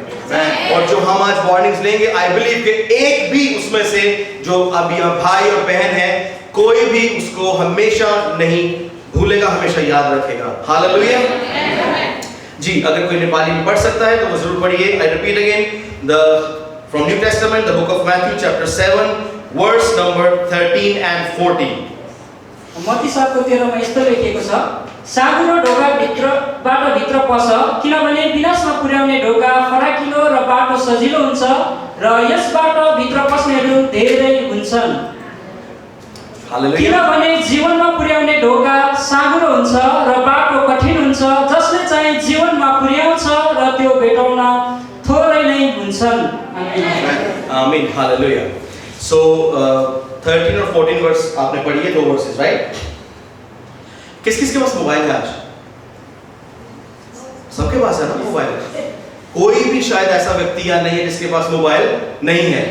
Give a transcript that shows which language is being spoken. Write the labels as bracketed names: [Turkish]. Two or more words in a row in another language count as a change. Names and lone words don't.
[Hindi] और जो हम आज वार्निंग्स लेंगे, [English] I believe [Hindi] कि एक भी उसमें से जो अब यहाँ भाई और बहन है, कोई भी उसको हमेशा नहीं भूलेगा, हमेशा याद रखेगा। हालेलुया। जी, अगर कोई नेपाली में पढ़ सकता है तो वो जरूर पढ़िए। [English] I repeat again, from New Testament, the Book of Matthew chapter 7 verse number 13 and 14। [Nepali] मत्ती 7 को 13 मा यस्तो लेखिएको छ, साँगो र ढोका भित्रबाट भित्र पस, किनभने विनाशमा पुर्याउने ढोका फराकिलो र बाटो सजिलो हुन्छ र यसबाट भित्र पस्नेहरू धेरै हुन्छन्। हालेलुया। किनभने जीवनमा पुर्याउने ढोका साँगुरो हुन्छ र बाटो कठिन हुन्छ, जसले चाहिँ जीवनमा पुर्याउँछ र त्यो भेटाउन थोरै नै हुन्छन्। आमीन। हालेलुया। [Hindi] सो 13 और 14 वर्स आपने पढ़ी है, 2 वर्सेस, राइट? किस किस के पास मोबाइल है आज? सबके पास है ना मोबाइल। कोई भी शायद ऐसा व्यक्ति या नहीं है जिसके पास मोबाइल नहीं है।